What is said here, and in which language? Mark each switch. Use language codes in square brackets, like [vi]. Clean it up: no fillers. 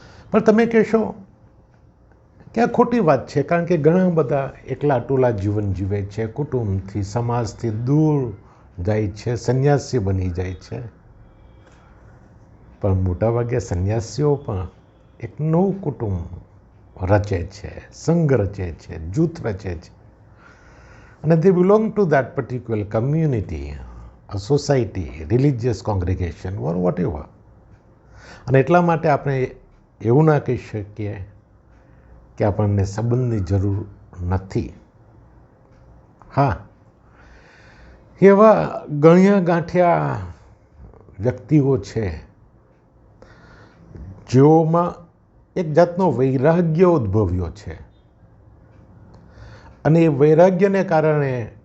[gu] પણ તમે કહેશો કે આ ખોટી વાત છે, કારણ કે ઘણા બધા એકલા ટોલા જીવન જીવે છે, કુટુંબથી, સમાજથી દૂર જાય છે, સંન્યાસી બની જાય છે. પણ મોટાભાગે સંન્યાસીઓ પણ એક નવું કુટુંબ રચે છે, સંઘ રચે છે, જૂથ રચે છે. [en] અને they belong to that particular community, a society, religious congregation or whatever. [gu] અને એટલા માટે આપણે એવું ના કહી શકીએ કે આપણને સંબંધની જરૂર નથી. હા, એવા ગણ્યા ગાંઠ્યા વ્યક્તિઓ છે જેઓમાં એક જાતનો વૈરાગ્ય ઉદ્ભવ્યો છે. અને એ વૈરાગ્યને કારણે